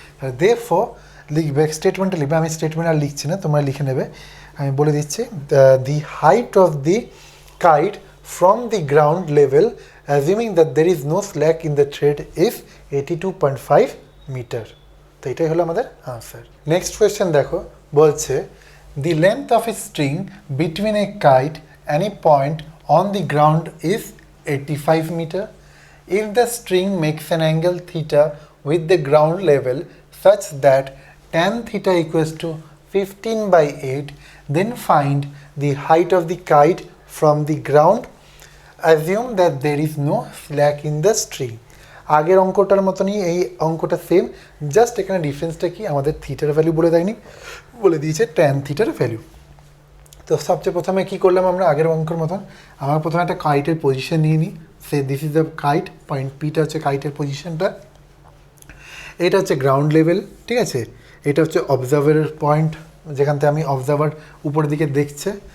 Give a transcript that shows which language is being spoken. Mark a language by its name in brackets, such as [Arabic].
[Bangla] তাহলে দেয়ারফর লিখবে, স্টেটমেন্টটা লিখবে, আমি স্টেটমেন্ট আর লিখছি না, তোমরা লিখে নেবে, আমি বলে দিচ্ছি, [English] The height of the kite from the ground level assuming that there is no slack in the thread is 82.5 metre. [Bangla] তো এটাই হলো আমাদের আনসার। নেক্সট কোয়েশ্চেন দেখো, বলছে [English] The length of a string between a kite and a point on the ground is 85 meter. If the string makes an angle theta with the ground level such that tan theta equals to 15 by 8, then find the height of the kite from the ground. Assume that there is no slack in the string. [Bangla] আগের অঙ্কটার মতনই এই অঙ্কটা same, just এখানে ডিফারেন্সটা কি, আমাদের থিটার value বলে দেয়নি, বলে দিয়েছে ট্যান থিটার ভ্যালু। তো সবচেয়ে প্রথমে কী করলাম আমরা, আগের অঙ্কের মতন আমরা প্রথমে একটা কাইটের পজিশন নিয়ে নিই, [English] say this is the kite, [Bangla] point পিটা হচ্ছে কাইটের পজিশনটা, এটা হচ্ছে গ্রাউন্ড লেভেল, ঠিক আছে, এটা হচ্ছে অবজার্ভারের পয়েন্ট, যেখান থেকে আমি অবজার্ভার উপরের দিকে দেখছে,